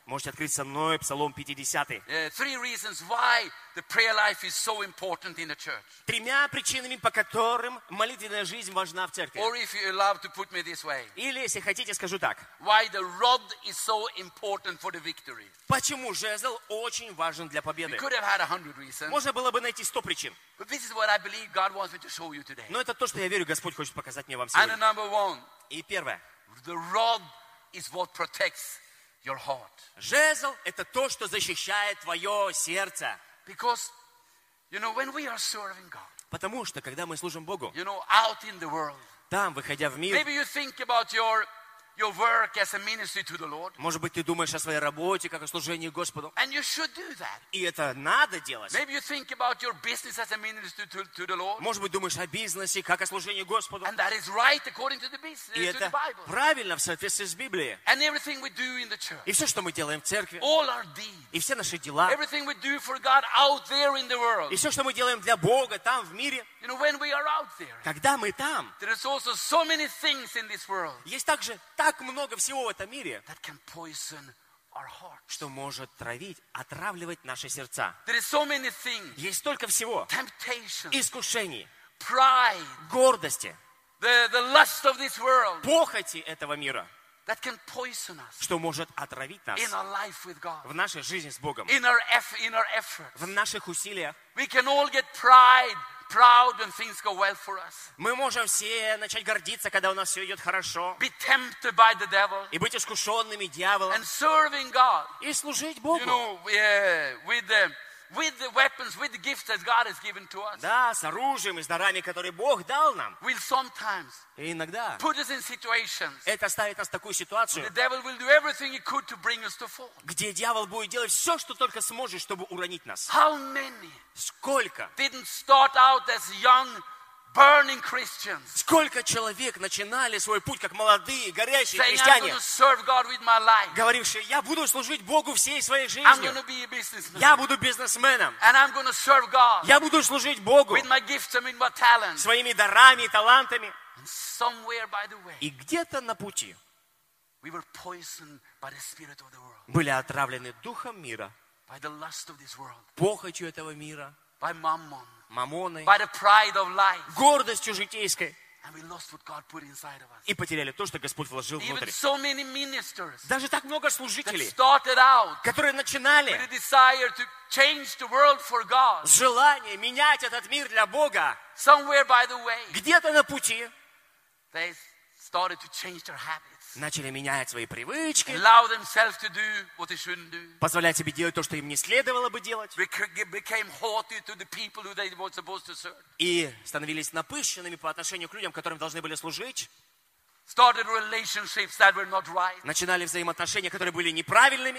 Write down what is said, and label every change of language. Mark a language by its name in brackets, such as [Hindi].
[Russian] Можете открыть со мной Псалом 50. [English] Three reasons why the prayer life is so important in the church. [Russian] Тремя причинами, по которым молитвенная жизнь важна в церкви. [English] Or if you love to put me this way. [Russian] Или если хотите, скажу так. [English] Why the rod is so important for the victory. [Russian] Почему жезл очень важен для победы? [English] We could have had 100 reasons. [Russian] Можно было бы найти 100 причин. [English] But this is what I believe God wants me to show you today. [Russian] Но это то, что я верю, Господь хочет показать мне вам сегодня. [English] And number one. [Russian] И первое. [English] The rod is what protects your heart. [Russian] Жезл – это то, что защищает твое сердце. [English] Because, you know, when we are serving God. [Russian] Потому что когда мы служим Богу. [English] You know, out in the world. [Russian] Там, выходя в мир. [English] Maybe you think about your work as a ministry to the Lord. [Russian] Может быть, ты думаешь о своей работе как о служении Господу. [English] And you should do that. [Russian] И это надо делать. [English] Maybe you think about your business as a ministry to the Lord. [Russian] Может быть, думаешь о бизнесе как о служении Господу. [English] And that is right according to the business, [Russian] и это правильно в соответствии с Библией. [English] And everything we do in the church. [Russian] И все, что мы делаем в церкви. [English] All our deeds. [Russian] И все наши дела. [English] Everything we do for God out there in the world. [Russian] И все, что мы делаем для Бога там в мире. [English] You know, when we are out there. [Russian] Когда мы там. [English] There is also so many things in this world. [Russian] Есть также так много всего в этом мире, [English] that can poison our hearts. [Russian] Что может травить, отравливать наши сердца. [English] There is so many things. [Russian] Есть столько всего. [English] Temptation. [Russian] Искушений. [English] Pride. [Russian] Гордости. [English] The lust of this world. [Russian] Похоти этого мира. [English] That can poison us. [Russian] Что может отравить нас. [English] In our life with God. [Russian] В нашей жизни с Богом. [English] In our efforts. [Russian] В наших усилиях. [English] We can all get pride. Proud when things go well for us. [Russian] Мы можем все начать гордиться, когда у нас все идет хорошо. [English] Be tempted by the devil. [Russian] И быть искушенными дьяволом. [English] And serving God. [Russian] И служить Богу. [English] You know, with the weapons, with the gifts that God has given to us. [Russian] Да, с оружием и с дарами, которые Бог дал нам. [English] Will sometimes. [Russian] И иногда. [English] Put us in situations. [Russian] Это ставит нас в такую ситуацию. [English] The devil will do everything he could to bring us to fall. [Russian] Где дьявол будет делать все, что только сможет, чтобы уронить нас. [English] How many? [Russian] Сколько? [English] Didn't start out as young, burning Christians. [Russian] Сколько человек начинали свой путь как молодые, горящие христиане? [English] I'm going to serve God with my life. [Russian] Говорившие, я буду служить Богу всей своей жизнью. [English] I'm going to be a businessman. [Russian] Я буду бизнесменом. [English] And I'm going to serve God. [Russian] Я буду служить Богу. [English] With my gifts and with my talents. [Russian] Своими дарами и талантами. [English] And somewhere by the way. [Russian] И где-то на пути. [English] We were poisoned by the spirit of the world. [Russian] Были отравлены духом мира. [English] By the lust of this world. [Russian] Похотью этого мира. [English] By mammon. [Russian] Мамоны. [English] By the pride of life. [Russian] Гордостью житейской. [English] And we lost what God put inside of us. [Russian] И потеряли то, что Господь вложил [English] Even [Russian] внутрь. [English] So many ministers. [Russian] Даже так много служителей. [English] That started out. [Russian] Которые начинали. [English] With a desire to change the world for God. [Russian] С желанием менять этот мир для Бога. [English] Somewhere by the way. [Russian] Где-то на пути. [English] They started to change their habits. [Russian] Начали менять свои привычки. [English] Allow themselves to do what they shouldn't do. [Russian] Позволять себе делать то, что им не следовало бы делать. [English] Became haughty to the people who they were supposed to serve. [Russian] И становились напыщенными по отношению к людям, которым должны были служить. [English] Started relationships that were not right. [Russian] Начинали взаимоотношения, которые были неправильными.